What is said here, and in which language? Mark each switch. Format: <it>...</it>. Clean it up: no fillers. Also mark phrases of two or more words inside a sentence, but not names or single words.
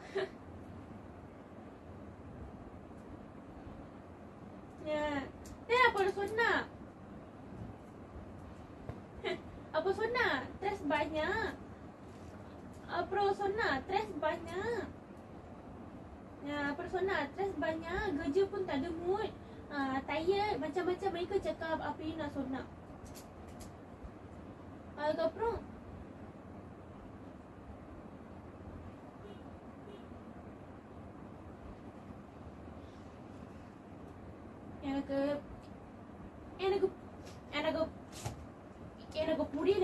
<ta>அப்ப சொன்னா</ta> <ms>stress banyak,</ms> <ta>அப்புறம் சொன்னா</ta> <ms>stress banyak,</ms> <ta>அப்புறம் சொன்னா</ta> <ms>stress banyak, kerja pun tak ada mood, tired, macam-macam mereka cakap</ms> <ta>அப்படின்னு நான் சொன்னேன். அதுக்கப்புறம் எனக்கு எனக்கு எனக்கு எனக்கு புரியல என்ன நினைச்சிட்டு இருக்காங்க.</ta>